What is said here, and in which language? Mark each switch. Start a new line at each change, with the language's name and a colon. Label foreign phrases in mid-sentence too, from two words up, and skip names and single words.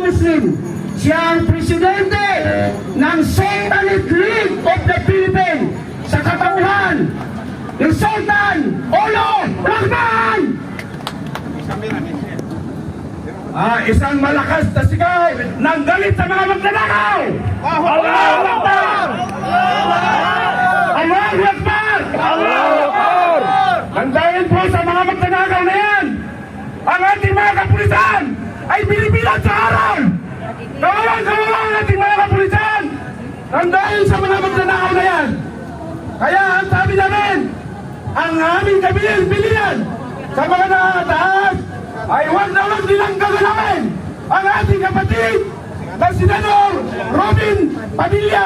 Filipino: Muslim. Siya ang presidente ng Satanic League of the Philippines sa katauhan ni Sultan Olo Rahman. Isang malakas na sigaw ng galit sa mga magnanakaw.
Arabic: Allahu Akbar! Allahu Akbar! Allahu Akbar!
Filipino: Handayin po sa mga magnanakaw na yan. Ang ating mga kapulisan ay binibilang sa araw. Kawalang ang ating mga kapulisan. Handayin sa mga magnanakaw na yan. Kaya ang sabi namin, ang aming kabilin-bilian sa mga nakataas ay huwag nilang gagalawin ang ating kapatid na Senador Robin Padilla.